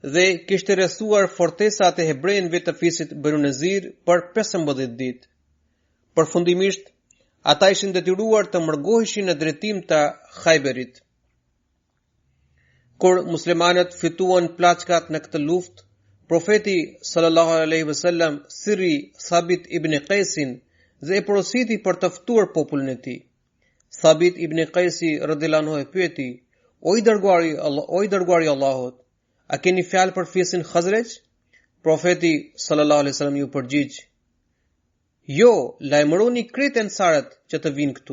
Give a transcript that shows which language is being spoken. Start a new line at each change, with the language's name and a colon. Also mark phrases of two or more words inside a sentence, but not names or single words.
Albanian: dhe kishte rrethuar fortesat e hebrejve të fisit Banu Nazir për 15 ditë. Përfundimisht, ata ishin detyruar të mërgoheshin në drejtim të Khajberit. Kur muslimanët fituan plaçkat në këtë luftë, profeti
Arabic: صلى الله عليه وسلم
Albanian: sirri Thabit ibn Qaisin dhe e porositi për të ftuar popullin e tij. Thabit ibn Qaisi
Arabic: رضي الله عنه
Albanian: e pyeti: "O i dërguari i Allahut, a keni fjalë për fisin Khazraj?" Profeti
Arabic: صلى الله عليه وسلم
Albanian: ju përgjigj: "Jo, lajmëroni krejt ansarët që të vinë këtu."